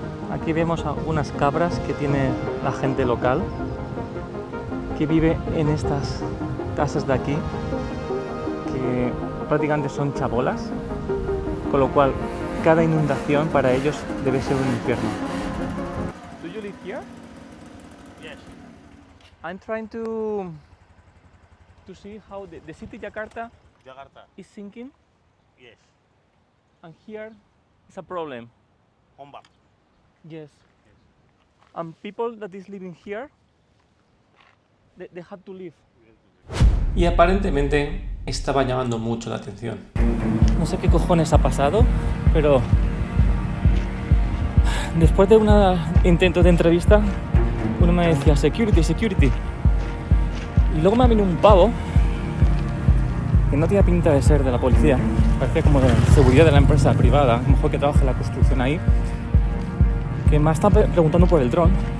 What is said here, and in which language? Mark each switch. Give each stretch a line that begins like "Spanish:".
Spanish: Aquí vemos algunas cabras que tiene la gente local, que vive en estas casas de aquí, que prácticamente son chabolas, con lo cual cada inundación para ellos debe ser un infierno.
English: Do you live here? Yes. I'm trying to see how the city Jakarta Jakarta. is sinking, Yes. and here is a problem.
Indonesian: Ombak.
English: Yes. And people that is living here, they have to leave.
Spanish: Y aparentemente estaba llamando mucho la atención. No sé qué cojones ha pasado, pero después de un intento de entrevista, uno me decía
English: security, security.
Spanish: Y luego me ha venido un pavo que no tenía pinta de ser de la policía, parecía como de seguridad de la empresa privada, a lo mejor que trabaja en la construcción ahí, que me está preguntando por el dron.